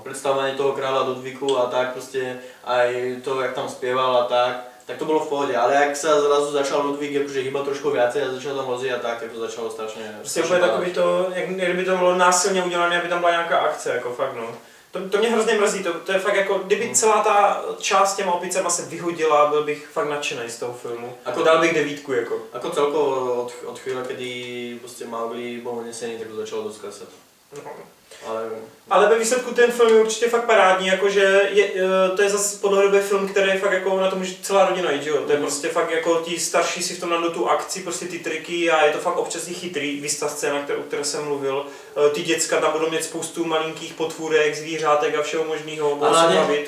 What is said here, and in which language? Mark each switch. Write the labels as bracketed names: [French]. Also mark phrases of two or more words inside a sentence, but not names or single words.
[Czech] Představování toho krála Ludvíku a tak prostě, aj to, jak tam zpěval a tak to bylo v pohodě, ale jak se zrazu začal Ludvík jakože hýbat trošku více a začal tam lozit a tak to začalo strašně. Prostě úplně takový to, jak kdyby to bylo násilně udělané, aby tam byla nějaká akce, jako fakt no. To mě hrozně mrzí, to je fakt jako, kdyby celá ta část těma opicema se vyhodila, byl bych fakt nadšený z toho filmu. Jako dal bych 9 jako. [Slovak] Ako celkovo od chvíle, kedy prostě Mowgli bol unesený, tak to začalo dosť klesať. [Czech] Ale ve výsledku ten film je určitě fakt parádní, jakože to je zase po dlouhé době film, který je fakt jako na to může celá rodina jít, že jo? To je prostě fakt jako ti starší si v tom nadou tu akci, prostě ty triky a je to fakt občas i chytrý, víc ta scéna, o které jsem mluvil. Ty děcka tam budou mít spoustu malinkých potvůrek, zvířátek a všeho možného, budou se bavit.